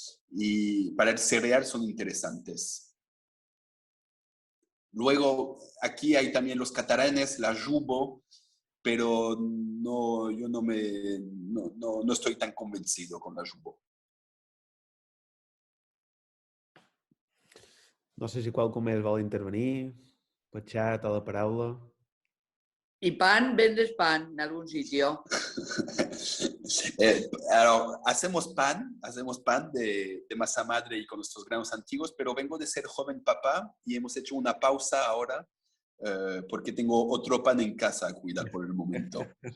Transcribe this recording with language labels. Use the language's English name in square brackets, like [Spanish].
[Spanish] Y para el cereal son interesantes. Luego, aquí hay también los catalanes, la Jubo, pero no, yo no estoy tan convencido con la Jubo. [Catalan] No sé si qualcú més vol intervenir, per xat o la paraula. [Spanish] ¿Y pan? ¿Vendes pan en algún sitio? Hacemos pan de masa madre y con nuestros granos antiguos, pero vengo de ser joven papá y hemos hecho una pausa ahora porque tengo otro pan en casa a cuidar por el momento.